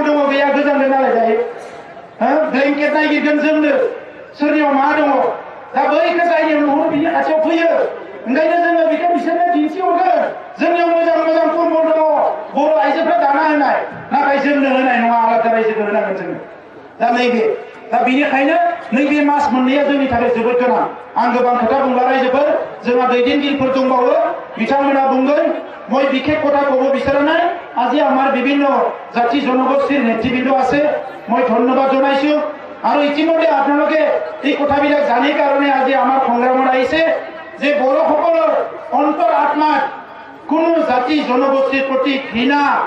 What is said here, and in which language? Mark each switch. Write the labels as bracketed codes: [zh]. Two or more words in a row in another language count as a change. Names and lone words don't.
[brx] दङ गैया गोजांदों नालाय दायो ब्लेंकेट नायगिरगोन जोंनो सोरनियाव मा दङ दा बैखौ जायनियाव नुहुरो बिनि खाथियाव फैयो ओंखायनो जोङो बेखौ बिसोरनो दिन्थिहरगोन जोंनियाव मोजां मोजां कम्बल दङ बर' आइजोफ्रा दाना होनाय नाथाय जोंनो होनाय नङा आलादा रायजोखौ होनांगोन जोङो दा बेनिखायनो नैबे मास मोननैया जोंनि थाखाय जोबोद गोनां आं गोबां खोथा बुंला रायजोफोर जोंहा दैदेनगिरिफोर दंबावो [as] বিঠামনা বুঙ্গল মই বিশেষ কথা কব বিচাৰা নাই আজি আমাৰ বিভিন্ন জাতি জনগোষ্ঠীৰ নেতৃবৃন্দ আছে মই ধন্যবাদ জনাইছো আৰু ইতিমধ্যে আপোনালোকে এই কথাবিলাক জানি কাৰণে আজি আমাৰ সংগ্ৰামত আহিছে যে বড়োসকলৰ অন্তৰ আত্মাত কোনো জাতি জনগোষ্ঠীৰ প্ৰতি ঘৃণা